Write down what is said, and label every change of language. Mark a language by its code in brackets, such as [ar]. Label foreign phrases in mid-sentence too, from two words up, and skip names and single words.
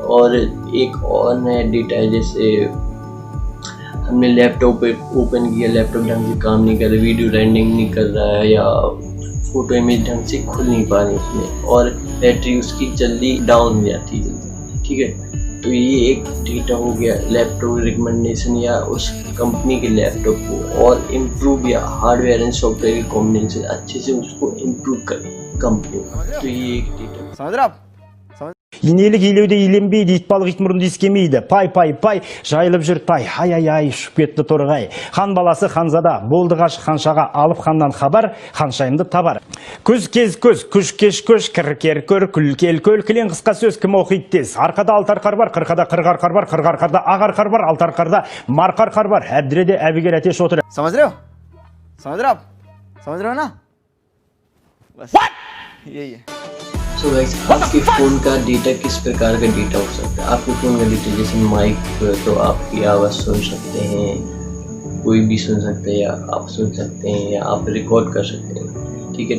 [hi] और एक और नया डेटा है, जैसे हमने [en] laptop open [hi] किया, लैपटॉप ढंग से काम नहीं कर रहा, [en] video rendering [hi] नहीं कर रहा है या [en] photo image [hi] ढंग से खुल नहीं पा रही उसमें, और बैटरी उसकी जल्दी डाउन हो जाती है जल्दी, ठीक है। तो ये एक डेटा हो गया [en] laptop recommendation [hi] या उस कंपनी के लैपटॉप को और इम्प्रूव या [en] hardware and software [hi] की कॉम्बिनेशन अच्छे से उसको इम्प्रूव करें कंपनी। तो ये एक डेटा समझ रहे आप? [kk] Инелік илеуде иленбейді, итбалық итмұрынды искемейді. Пай, жайылып жүр пай, ай, ұшып кетті торғай. Хан баласы ханзада, болды ғашық ханшаға, алып ханнан хабар, ханшайымды табар. Көз кез көз, күш кеш көш, кір көр, күл кел көл, кілең қысқа сөз кім оқиды тез. Арқада алтар қар бар, қырқада қырғар қар бар, қырғар қарда ағар қар бар, алтар қарда марқар қар бар. Әбдіреде әбігер әтеш отыр. [hi] समझ रहे हो? समझ रहे हो आप? समझ रहे हो ना? बस यही है। [en] so guys, [hi] आपके फ़ोन का डेटा किस प्रकार का डेटा हो सकता है। आपके फ़ोन का डेटा जैसे माइक, तो आपकी आवाज़ सुन सकते हैं, कोई भी सुन सकते हैं, या आप सुन सकते हैं, या आप रिकॉर्ड कर सकते हैं, ठीक है।